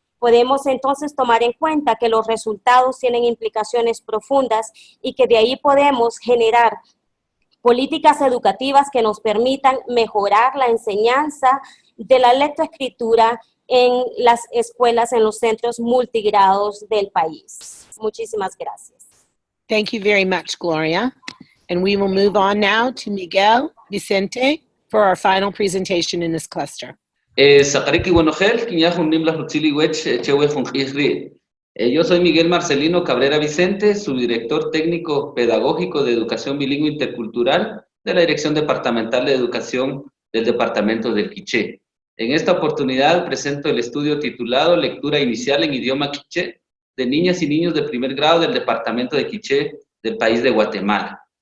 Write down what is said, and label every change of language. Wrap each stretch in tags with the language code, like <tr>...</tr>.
<es>Podemos entonces tomar en cuenta que los resultados tienen implicaciones profundas y que de ahí podemos generar políticas educativas que nos permitan mejorar la enseñanza de la lectoescritura en las escuelas, en los centros multigrados del país. Muchísimas gracias.</es> <en>Thank you very much, Gloria. And we will move on now to Miguel Vicente for our final presentation in this cluster. Sakariki Buenogel, Quiñajun Nimla Hutzili Wech, Chewe Fungisri.</en> <es>Yo soy Miguel Marcelino Cabrera Vicente, subdirector técnico pedagógico de Educación Bilingüe Intercultural de la Dirección Departamental de Educación del Departamento del Quiché. En esta oportunidad presento el estudio titulado Lectura Inicial en Idioma Quiché de niñas y niños de primer grado del Departamento de Quiché del país de Guatemala.</es>